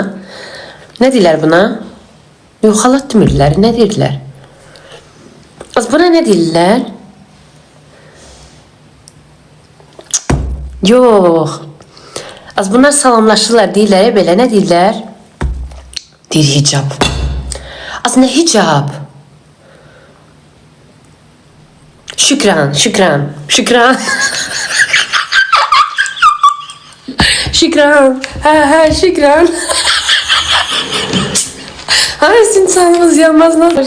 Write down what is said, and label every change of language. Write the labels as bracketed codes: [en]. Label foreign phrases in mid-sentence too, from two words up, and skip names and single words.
[az] Nə deyirlər buna? Yox, xalat demirlər. Nə deyirlər? Az buna ne deyirlər? Yox. Az bunlar salamlaşırlar deyirlər, belə nə deyirlər? Deyir hicab. Az nə hicab? Şükran, şükran, şükran. Şükran, şükran. Ay sizin canınız yanmaz nasıl?